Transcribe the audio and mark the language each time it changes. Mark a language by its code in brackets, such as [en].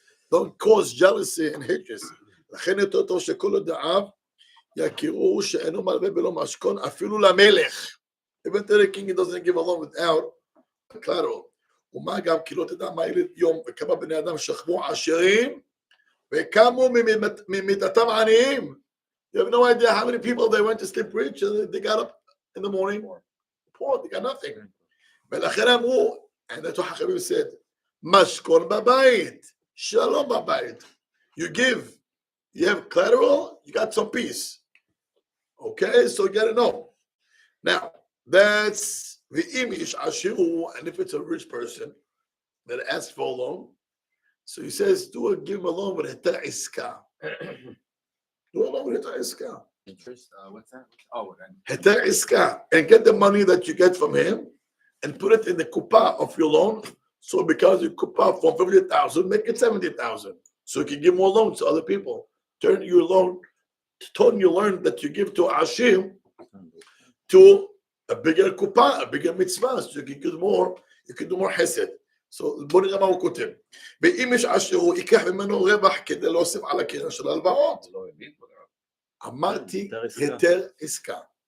[en] Don't cause jealousy and hatred. [he] לכן יותר טוב שכל הודעיו יכירו שאינו מלווה בלא משכון, אפילו למלך. [en] Even to the king, he doesn't give a loan without collateral. [he] ומה גם כי לא תדע מה ילד יום וכמה בני אדם שכבו עשירים וקמו ממיטתם עניים. [en] You have no idea how many people they went to sleep rich and they got up in the morning poor, they got nothing. [he] ולכן אמרו, [en] and that's what Hachamim said, [he] משכון בבית, שלום בבית. [en] You give, you have collateral, you got some peace. Okay, so you gotta know. Now, that's the image ashiru, and if it's a rich person that asks for a loan, so he says, give him a loan with heter iska. Do a loan with heter iska. Interest, what's that? Oh, heter iska, and get the money that you get from him, and put it in the kupa of your loan. So because you kupa from 50,000, make it 70,000, so you can give more loans to other people. Turn your loan, turn your loan that you give to ashir to a bigger kupa, a bigger mitzvah, so you can do more hesed. [he] So, בוא נראה מה הוא כותב. ואם יש עשיר, הוא ייקח ממנו רווח כדי להוסיף על הקרן של ההלוואות. אמרתי, היתר עסקה.